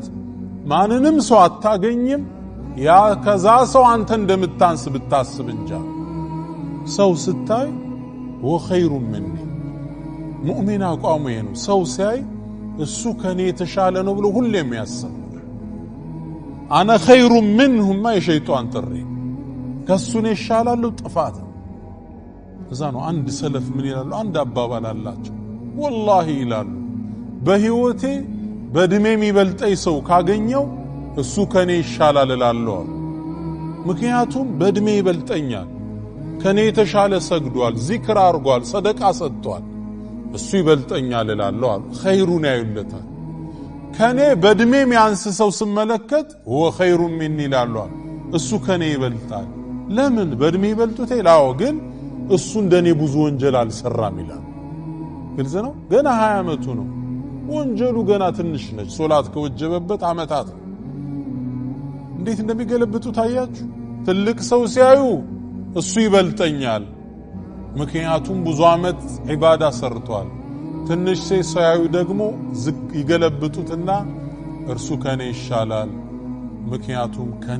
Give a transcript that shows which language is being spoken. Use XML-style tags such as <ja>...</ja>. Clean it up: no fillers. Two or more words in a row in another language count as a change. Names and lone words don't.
<am>ማንንም ሰው አታገኝም ያ ከዛ ሰው አንተ እንደምታንስ ብታስብ እንጃ ሰው ስታይ</am> <ar>وخير مني</ar> <am>ሙእሚን አቋሙ ነው ሰው ሲያይ እሱ ከኔ የተሻለ ነው ብሎ ሁሌም ያስብ</am> <ar>أنا خير منه</ar> <am>ما የሸይጣን ጥሪ ከሱን ይሻላል ጥፋት እዛ ነው አንድ ሰለፍ ምን ይላሉ አንድ አባባል አላቸው ወላሂ ይላሉ በህይወቴ በእድሜ የሚበልጠኝ ሰው ካገኘው እሱ ከኔ ይሻላል እላለሁ ምክንያቱም በእድሜ ይበልጠኛል ከኔ የተሻለ ሰግዷል ዚክር አርጓል ሰደቃ ሰጥቷል እሱ ይበልጠኛል እላለሁ ኸይሩን ያዩለታል ከኔ በእድሜ የሚያንስ ሰው ስመለከት</am> <ar>هو خير مني</ar> <am>እላለሁ እሱ ከኔ ይበልጣል ለምን በእድሜ ይበልጡት ይላው ግን እሱ እንደኔ ብዙ ወንጀል አልሰራም ይላል ግልጽ ነው ገና 20 አመቱ ነው ወንጀሉ ገና ትንሽ ነች ሶላት ከወጀበበት አመታት እንዴት እንደሚገለብጡ ታያችሁ ትልቅ ሰው ሲያዩ እሱ ይበልጠኛል ምክንያቱም ብዙ አመት ዒባዳ ሰርቷል ትንሽ ሲያዩ ደግሞ ይገለብጡትና እርሱ ከኔ ይሻላል ምክንያቱም ከኔ</am>